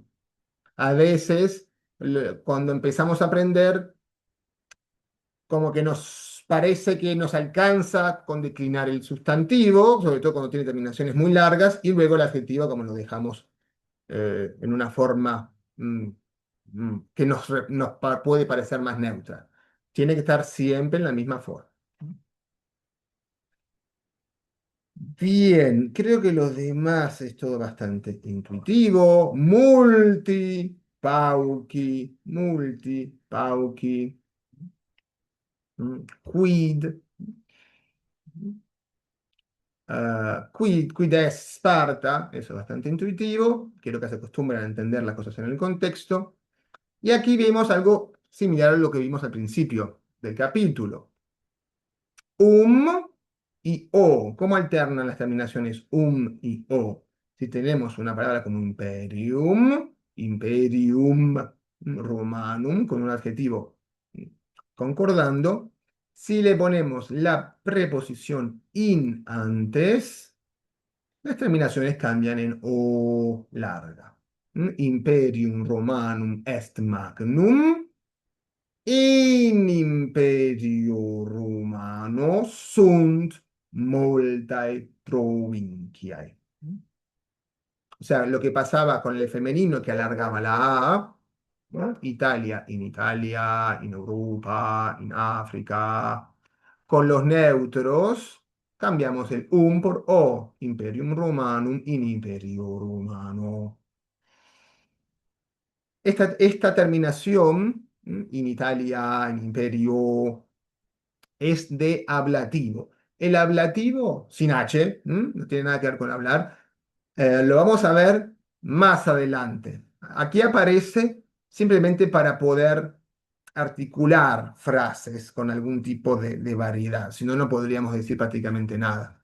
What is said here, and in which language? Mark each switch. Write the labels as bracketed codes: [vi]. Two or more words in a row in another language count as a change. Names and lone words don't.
[es] A veces, cuando empezamos a aprender, como que nos parece que nos alcanza con declinar el sustantivo, sobre todo cuando tiene terminaciones muy largas, y luego el adjetivo como lo dejamos en una forma que puede parecer más neutra. Tiene que estar siempre en la misma forma. Bien, creo que los demás es todo bastante intuitivo. [la] Multi, pauci, quid, quid es Sparta, [es] eso es bastante intuitivo. Quiero que se acostumbren a entender las cosas en el contexto. Y aquí vemos algo similar a lo que vimos al principio del capítulo. Y o. ¿Cómo alternan las terminaciones y o? Si tenemos una palabra como [la] imperium romanum, [es] con un adjetivo concordando, si le ponemos la preposición in antes, las terminaciones cambian en o larga. [la] Imperium romanum est magnum. In imperio romano sunt multae provinciae. [es] O sea, lo que pasaba con el femenino que alargaba la A, ¿no? [la] Italia, in Europa, in África. [es] Con los neutros cambiamos el por o, [la] imperium romanum, in imperio romano. [es] Esta terminación, [la] in Italia, in imperio, [es] es de ablativo. El ablativo, sin H, no tiene nada que ver con hablar, lo vamos a ver más adelante. Aquí aparece simplemente para poder articular frases con algún tipo de variedad, si no, no podríamos decir prácticamente nada.